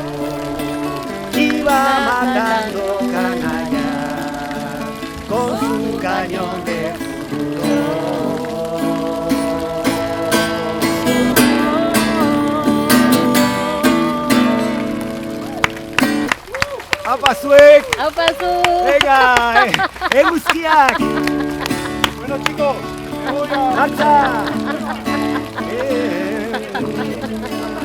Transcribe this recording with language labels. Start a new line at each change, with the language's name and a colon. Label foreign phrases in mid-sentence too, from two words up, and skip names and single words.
Spanish: Iba matando canalla con su cañón de futuro.
Basque: ¡Apa zuek! Aupa zu!
Spanish: Venga, guztiak! Bueno, chicos, ¡marcha!